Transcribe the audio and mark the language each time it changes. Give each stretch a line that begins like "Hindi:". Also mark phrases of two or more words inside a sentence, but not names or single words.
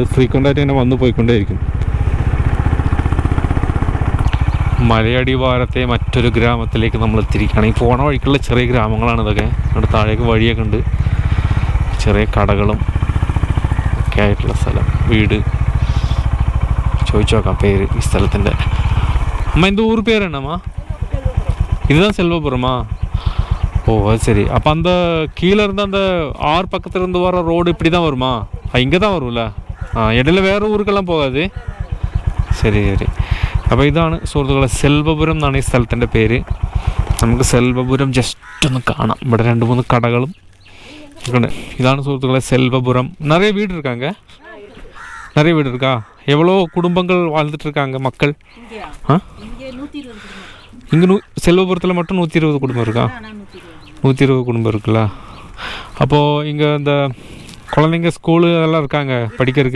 Malayalam: ഫ്രീക്വൻ്റായിട്ട് ഇങ്ങനെ വന്നു പോയിക്കൊണ്ടേയിരിക്കും. മലയടിവാരത്തെ മറ്റൊരു ഗ്രാമത്തിലേക്ക് നമ്മൾ എത്തിയിരിക്കുകയാണ്. ഈ പോണ വഴിക്കുള്ള ചെറിയ ഗ്രാമങ്ങളാണ് ഇതൊക്കെ. അവിടെ താഴേക്ക് വഴിയൊക്കെ ഉണ്ട്, ചെറിയ കടകളും ഒക്കെ ആയിട്ടുള്ള സ്ഥലം. വീട് ചോദിച്ചു നോക്കാം പേര് ഈ സ്ഥലത്തിൻ്റെ.
Tamil: അമ്മ இந்த ஊர் பேர் என்னம்மா? இதுதான் செல்வபுரமா? ஓ அது சரி. அப்போ அந்த கீழே இருந்து அந்த ஆறு பக்கத்துல இருந்து வர ரோடு இப்படி தான் வருமா? இங்கே தான் வரும்ல?
Malayalam: ഇടയിൽ വേറെ ഊർക്കെല്ലാം പോകാതെ? ശരി ശരി. അപ്പോൾ ഇതാണ് സുഹൃത്തുക്കളെ സെൽവപുരം എന്നാണ് ഈ സ്ഥലത്തിൻ്റെ പേര്. നമുക്ക് സെൽവപുരം ജസ്റ്റ് ഒന്ന് കാണാം. ഇവിടെ 2-3 കടകളും ഉണ്ട്. ഇതാണ് സുഹൃത്തുക്കളെ സെൽവപുരം. നിറയെ വീട്
Tamil: இருக்காங்க? நிறைய வீடு இருக்கா? எவ்வளோ குடும்பங்கள் வாழ்ந்துட்டு இருக்காங்க மக்கள்? இங்கே செல்வபுரத்தில் மட்டும் 120 குடும்பம் இருக்கா? 120 குடும்பம் இருக்குல்ல. அப்போது இங்கே இந்த குழந்தைங்க ஸ்கூலு அதெல்லாம் இருக்காங்க படிக்கிறதுக்கு?